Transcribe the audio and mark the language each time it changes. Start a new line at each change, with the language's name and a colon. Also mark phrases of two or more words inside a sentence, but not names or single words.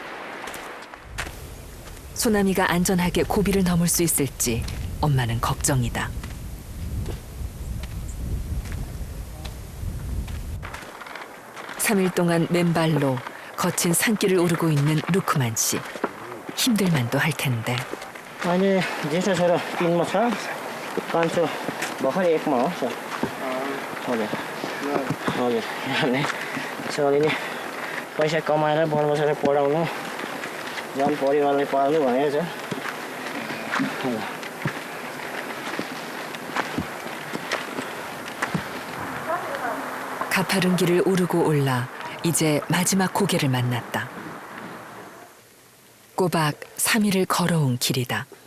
Korean: 소나미가 안전하게 고비를 넘을 수 있을지 엄마는 걱정이다. (3일) 동안 맨발로 거친 산길을 오르고 있는 루크만 씨. 힘들만도 할 텐데.
Nepali: अहिले जेठो छोरा 3मा छ कान्छो भर्खर 1मा हो सर हजुर हजुर अनि छोरीले पैसा कमाएर बाल बच्चालाई पढाउनु झन् परिवारलाई पाल्नु भनेको छ
Korean: 가파른 길을 오르고 올라 이제 마지막 고개를 만났다. 꼬박 3일을 걸어온 길이다.